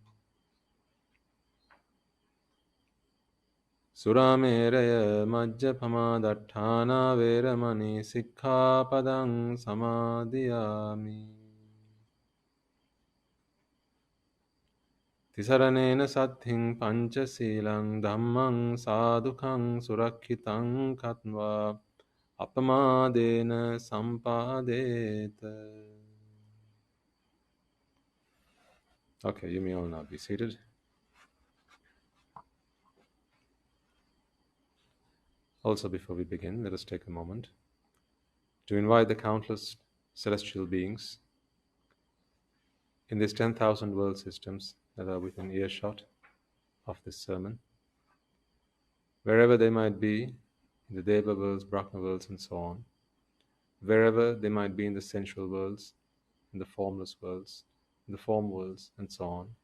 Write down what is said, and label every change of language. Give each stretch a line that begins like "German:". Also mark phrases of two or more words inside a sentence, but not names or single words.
Pali: Surameraya majjapamadatthana veramani sikkhapadang samadhiyami. Tisaranena saddhing panchasilang dhammang sadhukang surakkhitam katva apamadena sampadeta.
English: Okay, you may all now be seated. Also, before we begin, let us take a moment to invite the countless celestial beings in these 10,000 world systems that are within earshot of this sermon, wherever they might be, in the Deva worlds, Brahma worlds, and so on, wherever they might be in the sensual worlds, in the formless worlds, in the form worlds, and so on.